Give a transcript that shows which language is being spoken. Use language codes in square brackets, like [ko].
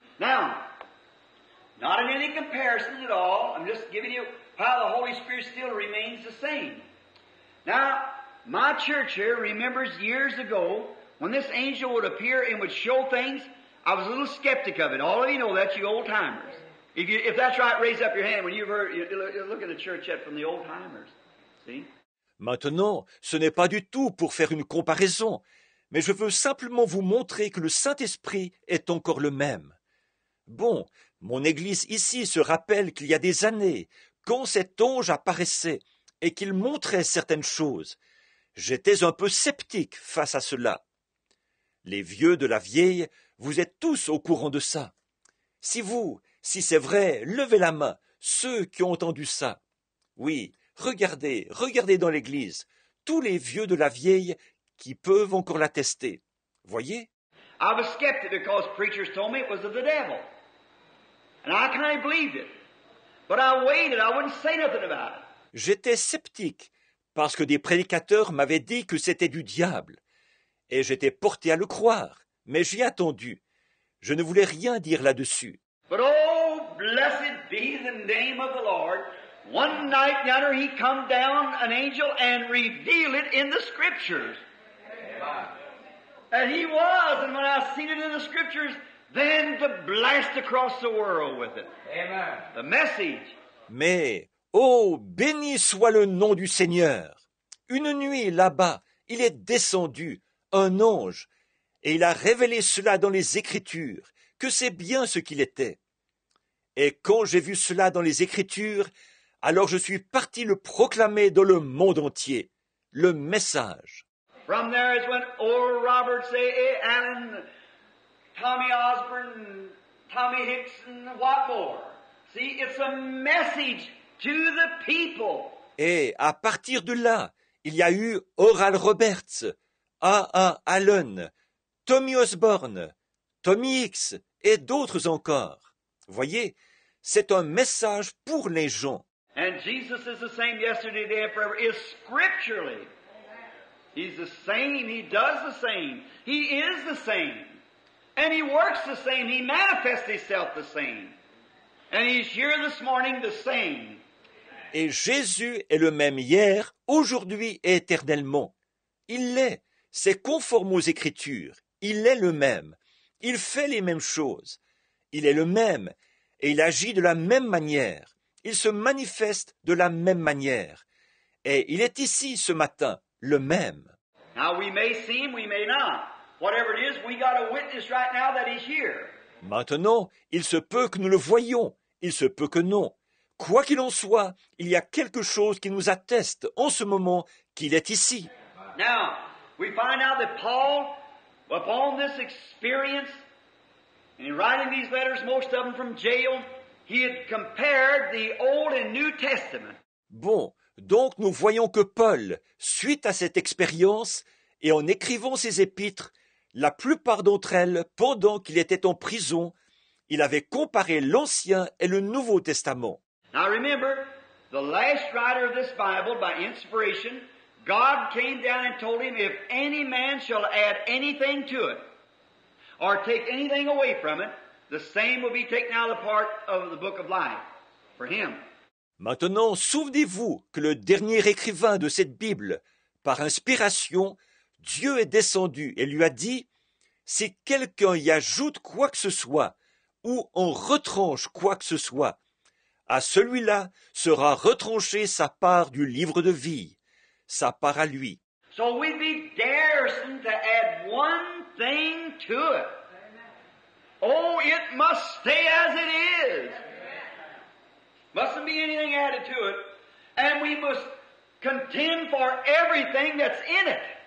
[en] Now, not in any comparison at all, I'm just giving you how the Holy Spirit still remains the same. Now, my church here remembers years ago when this angel would appear and would show things. I was a little skeptic of it. All of you know that, you old timers. If that's right, raise up your hand when you've heard. You look at the church yet from the old timers. See? [fr] Maintenant, ce n'est pas du tout pour faire une comparaison, mais je veux simplement vous montrer que le Saint-Esprit est encore le même. Bon, mon Église ici se rappelle qu'il y a des années, quand cet ange apparaissait et qu'il montrait certaines choses, j'étais un peu sceptique face à cela. Les vieux de la vieille, vous êtes tous au courant de ça. Si c'est vrai, levez la main, ceux qui ont entendu ça. Oui, regardez dans l'église, tous les vieux de la vieille qui peuvent encore l'attester. Voyez? [en] I was skeptic because preachers told me it was of the devil. And I kind of believed it. But I waited, I wouldn't say nothing about it. [fr] J'étais sceptique, parce que des prédicateurs m'avaient dit que c'était du diable. Et j'étais porté à le croire, mais j'y attendu. Je ne voulais rien dire là-dessus. [en] But oh, blessed be the name of the Lord. One night yonder he come down, an angel, and revealed it in the Scriptures. Amen. And he was, and when I seen it in the Scriptures, then to blast across the world with it. Amen. The message. [fr] Mais, oh, béni soit le nom du Seigneur! Une nuit, là-bas, il est descendu, un ange, et il a révélé cela dans les Écritures, que c'est bien ce qu'il était. Et quand j'ai vu cela dans les Écritures, alors je suis parti le proclamer dans le monde entier, le message. [en] From there is when Oral Roberts, A. Allen, Tommy Osborne, Tommy Hicks, and what more. See, it's a message to the people. [fr] Et à partir de là, il y a eu Oral Roberts, A. Allen, Tommy Osborne, Tommy Hicks et d'autres encore. Voyez, c'est un message pour les gens. [en] And Jesus is the same yesterday, today, and forever, is scripturally. He's the same, he does the same, he is the same. And he works the same, he manifests himself the same. And he's here this morning the same. [fr] Et Jésus est le même hier, aujourd'hui et éternellement. Il l'est, c'est conforme aux Écritures, il est le même, il fait les mêmes choses, il est le même, et il agit de la même manière, il se manifeste de la même manière, et il est ici ce matin, le même. [en] Now we may see him, we may not. Whatever it is, we got a witness right now that he's here. [fr] Maintenant, il se peut que nous le voyions, il se peut que non. Quoi qu'il en soit, il y a quelque chose qui nous atteste en ce moment qu'il est ici. [en] Now, we find out that Paul, upon this experience, and in writing these letters, most of them from jail, he had compared the Old and New Testament. [fr] Bon, donc nous voyons que Paul, suite à cette expérience, et en écrivant ses épîtres, la plupart d'entre elles, pendant qu'il était en prison, il avait comparé l'Ancien et le Nouveau Testament. [en] Now remember, the last writer of this Bible, by inspiration, God came down and told him, if any man shall add anything to it, or take anything away from it, the same will be taken out of the part of the book of life for him. [fr] Maintenant, souvenez-vous que le dernier écrivain de cette Bible, par inspiration, Dieu est descendu et lui a dit, si quelqu'un y ajoute quoi que ce soit, ou en retranche quoi que ce soit, à celui-là sera retranchée sa part du livre de vie, sa part à lui. [en] So we'd be daresome to add one thing to it. Oh, it must stay as it is. Mustn't be anything added to it. And we must contend for everything that's in it.